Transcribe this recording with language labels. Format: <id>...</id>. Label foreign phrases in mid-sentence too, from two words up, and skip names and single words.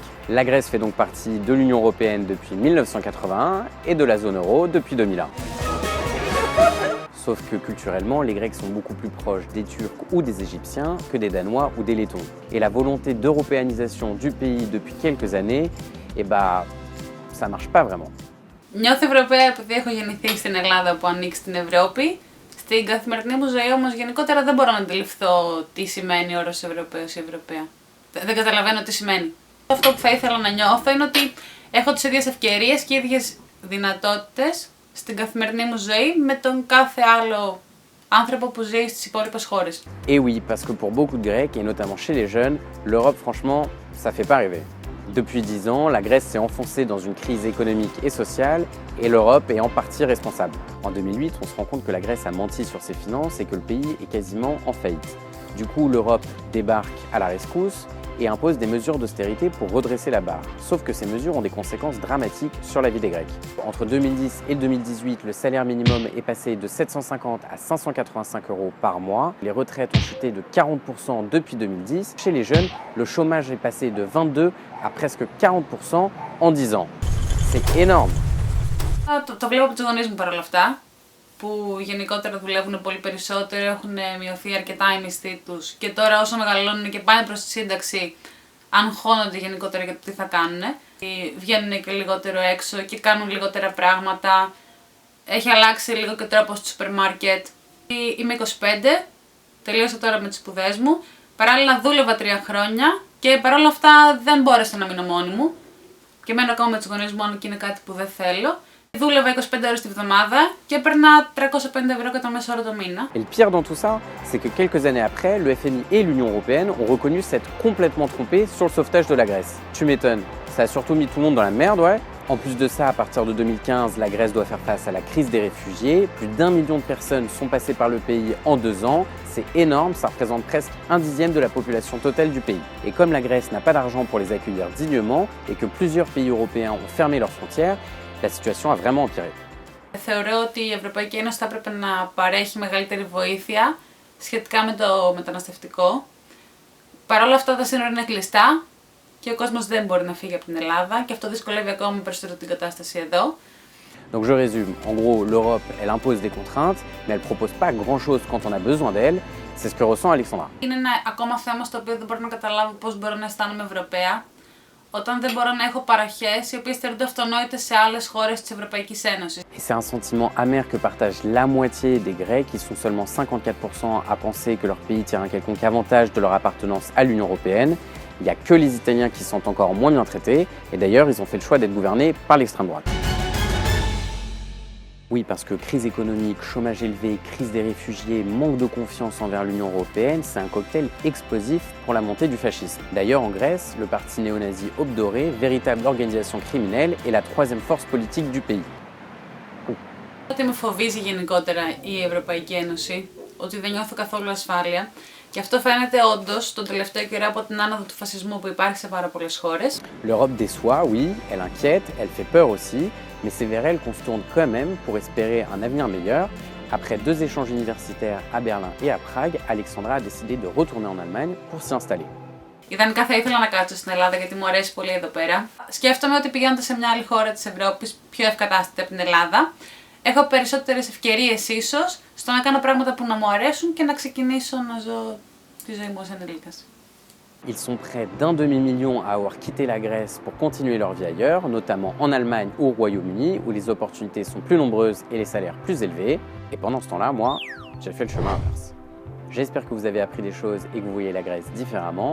<fr>La Grèce fait donc partie de l'Union européenne depuis 1981 et de la zone euro depuis 2001. Sauf que culturellement, les Grecs sont beaucoup plus proches des Turcs ou des Égyptiens que des Danois ou des Lettons. Et la volonté d'européanisation du pays depuis quelques années, ça marche pas vraiment.</fr> <el>Νιώθω Ευρωπαία επειδή έχω γεννηθεί στην Ελλάδα που ανήκει στην Ευρώπη. Στην καθημερινή μου ζωή όμως γενικότερα δεν μπορώ να αντιληφθώ τι σημαίνει ο όρος Ευρωπαίος ή Ευρωπαία. Δεν καταλαβαίνω τι σημαίνει. Αυτό που θα ήθελα να νιώθω είναι ότι έχω τις ίδιες ευκαιρίες και ίδιες δυνατότητες στην καθημερινή μου ζωή με τον κάθε άλλο άνθρωπο που ζει στις υπόλοιπες χώρες.</el> <fr>Et oui, parce que pour beaucoup de Grecs, et notamment chez les jeunes, l'Europe, franchement, ça fait pas rêver. Depuis 10 ans, la Grèce s'est enfoncée dans une crise économique et sociale, et l'Europe est en partie responsable. En 2008, on se rend compte que la Grèce a menti sur ses finances et que le pays est quasiment en faillite. Du coup, l'Europe débarque à la rescousse et impose des mesures d'austérité pour redresser la barre. Sauf que ces mesures ont des conséquences dramatiques sur la vie des Grecs. Entre 2010 et 2018, le salaire minimum est passé de 750 à 585 € par mois. Les retraites ont chuté de 40% depuis 2010. Chez les jeunes, le chômage est passé de 22 à presque 40% en 10 ans. C'est énorme.</fr> <el>Το βλέπω από τους γονείς μου παρόλα αυτά, που γενικότερα δουλεύουν πολύ περισσότερο, έχουν μειωθεί αρκετά οι μισθοί τους και τώρα όσο μεγαλώνουν και πάνε προς τη σύνταξη αγχώνονται γενικότερα για το τι θα κάνουν. Βγαίνουν και λιγότερο έξω και κάνουν λιγότερα πράγματα. Έχει αλλάξει λίγο και ο τρόπος του σούπερ μάρκετ. Είμαι 25, τελείωσα τώρα με τις σπουδές μου, παράλληλα δούλευα 3 χρόνια και παρόλα αυτά δεν μπόρεσα να μείνω μόνη μου και μένω ακόμα με τους γονείς μου αν και είναι κάτι που δεν θέλω. Δούλευα 25 ώρες τη βδομάδα και έπαιρνα 350 € κατά μέσο όρο το μήνα.</el> <fr>Et le pire dans tout ça, c'est que quelques années après, le FMI et l'Union européenne ont reconnu s'être complètement trompés sur le sauvetage de la Grèce. Tu m'étonnes, ça a surtout mis tout le monde dans la merde, ouais. En plus de ça, à partir de 2015, la Grèce doit faire face à la crise des réfugiés. Plus d'1 million de personnes sont passées par le pays en 2 ans. C'est énorme, ça représente presque 1/10 de la population totale du pays. Et comme la Grèce n'a pas d'argent pour les accueillir dignement et que plusieurs pays européens ont fermé leurs frontières, la situation a vraiment empiré.</fr> <el>Θεωρώ ότι η Ευρωπαϊκή Ένωση θα έπρεπε να παρέχει μεγαλύτερη βοήθεια σχετικά με το μεταναστευτικό. Παρ' όλα αυτά τα σύνορα είναι κλειστά και ο κόσμος δεν μπορεί να φύγει από την Ελλάδα και αυτό δυσκολεύει ακόμα περισσότερο την κατάσταση εδώ.</el> <fr>Donc je résume, en gros l'Europe elle impose des contraintes mais elle propose pas grand chose quand on a besoin d'elle, c'est ce que ressent Alexandra.</fr> <el>Είναι ένα ακόμα θέμα στο οποίο δεν μπορώ να καταλάβω πώς μπορώ να αισθάνομαι Ευρωπαία όταν δεν μπορώ να έχω παροχές οι οποίες θεωρούνται αυτονόητες σε άλλες χώρες της Ευρωπαϊκής Ένωσης.</el> <fr>Et c'est un sentiment amer que partagent la moitié des Grecs, qui sont seulement 54% à penser que leur pays tire un quelconque avantage de leur appartenance à l'Union européenne. Il n'y a que les Italiens qui sont encore moins bien traités, et d'ailleurs ils ont fait le choix d'être gouvernés par l'extrême droite. Oui, parce que crise économique, chômage élevé, crise des réfugiés, manque de confiance envers l'Union européenne, c'est un cocktail explosif pour la montée du fascisme. D'ailleurs, en Grèce, le parti néo-nazi Obd, véritable organisation criminelle, est la 3e force politique du pays.</fr> <el>Ότι με φοβίζει γενικότερα η Ευρωπαϊκή Ένωση, ότι δεν νιώθω καθόλου ασφάλεια και αυτό φαίνεται όντως τον τελευταίο καιρό από την άνοδο του φασισμού που υπάρχει σε πάρα πολλές χώρες.</el> <fr>L'Europe déçoit, oui, elle inquiète, elle fait peur aussi, mais c'est vers elle qu'on se tourne quand même pour espérer un avenir meilleur. Après 2 échanges universitaires à Berlin et à Prague, Alexandra a décidé de retourner en Allemagne pour s'y installer.</fr> <el>Ιδανικά θα ήθελα να κάτσω στην Ελλάδα γιατί μου αρέσει πολύ εδώ πέρα. Σκέφτομαι ότι πηγαίνοντας σε μια άλλη χώρα της Ευρώπης, πιο ευκατάστατη από την Ελλάδα, έχω περισσότερες ευκαιρίες ίσως στο να κάνω πράγματα που να μου αρέσουν και να ξεκινήσω να ζω τη ζωή μου ως ενήλικας.</el> <fr>Ils sont près d'1 demi-million à avoir quitté la Grèce pour continuer leur vie ailleurs, notamment en Allemagne ou au Royaume-Uni, où les opportunités sont plus nombreuses et les salaires plus élevés. Et pendant ce temps-là, moi, j'ai fait le chemin inverse. J'espère que vous avez appris des choses et que vous voyez la Grèce différemment.</fr>